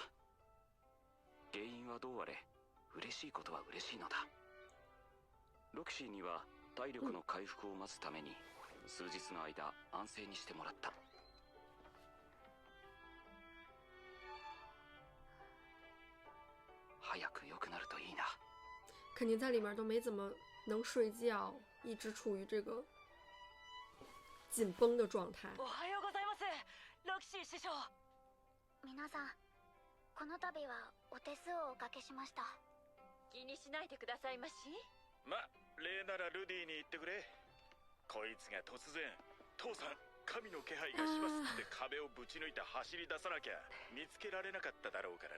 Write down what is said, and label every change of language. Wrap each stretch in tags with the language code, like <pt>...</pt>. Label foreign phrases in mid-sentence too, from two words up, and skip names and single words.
<ja>原因はどうあれ嬉しいことは嬉しいのだ。ロキシーには体力の回復を待つために数日の間安静にしてもらった。早く良くなるといいな。</ja> <zh>肯定在里面都没怎么能睡觉，一直处于这个紧绷的状态。</zh> <ja>おはようございます、ロキシー師匠。皆さん、この度はお手数をおかけしました。気にしないでくださいまし。ま、礼ならルディに言ってくれ。こいつが突然父さん神の気配がしますって壁をぶち抜いて走り出さなきゃ見つけられなかっただろうからな。</ja>